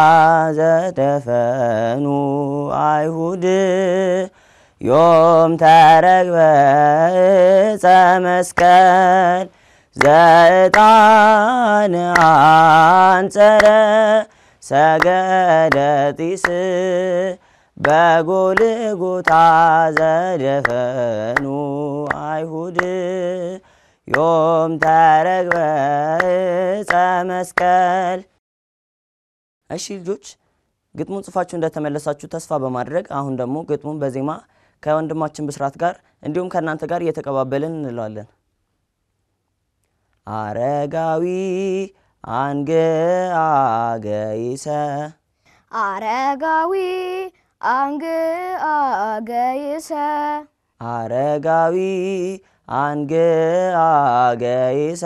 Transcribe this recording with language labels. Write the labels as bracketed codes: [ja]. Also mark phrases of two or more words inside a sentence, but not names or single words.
[gez] ዘደፈኑ አይሁድ ዮም ተረግበ ዕፀ መስቀል ዘዕጣን አንጸረ ሰገደ ጢስ በጎልጎታ ዘደፈኑ አይሁድ ዮም ተረግበ ዕፀ መስቀል። [am] እሺ ልጆች ግጥሙን ጽፋችሁ እንደተመለሳችሁ ተስፋ በማድረግ አሁን ደግሞ ግጥሙን በዜማ ከወንድማችን ብስራት ጋር እንዲሁም ከእናንተ ጋር እየተቀባበልን እንለዋለን። [gez] አረጋዊ አንግአ ገይሰ አረጋዊ አንግአ ገይሰ አረጋዊ አንግአ ገይሰ